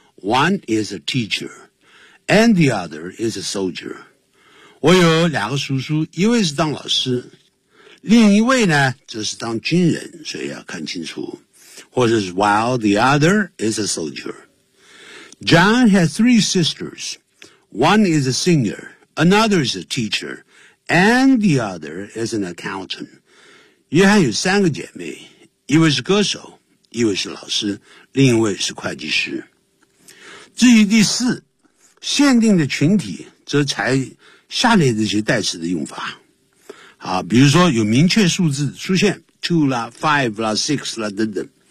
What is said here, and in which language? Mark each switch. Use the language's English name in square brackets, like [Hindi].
[English] One is a teacher, and the other is a soldier. [Chinese] 我有两个叔叔，一位是当老师，另一位呢，则是当军人，所以要看清楚。或者是 [English] while the other is a soldier. John has three sisters. One is a singer, another is a teacher, and the other is an accountant. [Chinese] 约翰有三个姐妹，一位是歌手，一位是老师，另一位是会计师。至于第四，限定的群体则采下列这些代词的用法。好，比如说有明确数字出现 ,two 啦 ,five 啦 ,six 啦等等。